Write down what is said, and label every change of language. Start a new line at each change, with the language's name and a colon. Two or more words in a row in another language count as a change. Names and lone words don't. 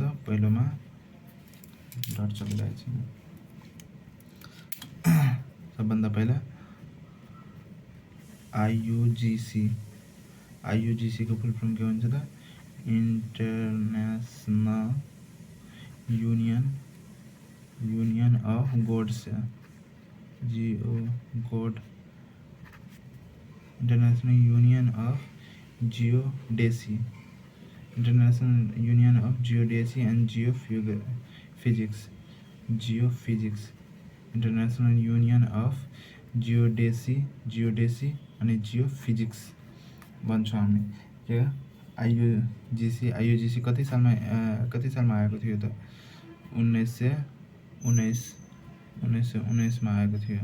Nepali: पहिलोमा डट चलिरहेछ। सबभन्दा पहिला IUGC को
English: full form
Nepali: के हुन्छ त?
English: International Union of Gods, International Union of Geodesy, International Union of Geodesy and Geophysics, International Union of Geodesy अनि Geophysics
Nepali: भन्छौँ हामी। के आइयुजिसी कति सालमा आएको थियो त? 1919 मा आएको थियो।